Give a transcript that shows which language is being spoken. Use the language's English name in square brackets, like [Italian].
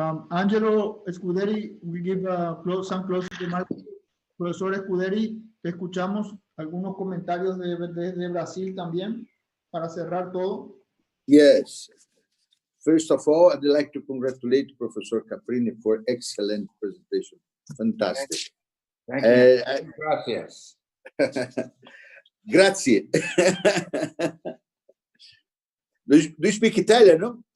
[English] Angelo Scuderi, we give some closing remarks. [Spanish] Profesor Scuderi, te escuchamos. Algunos comentarios de Brasil también para cerrar todo. [English] Yes. First of all, I'd like to congratulate Professor Caprini for excellent presentation. Fantastic. Thank you. [Spanish] Gracias. [Italian] Grazie. [English] Do you speak Italian, no?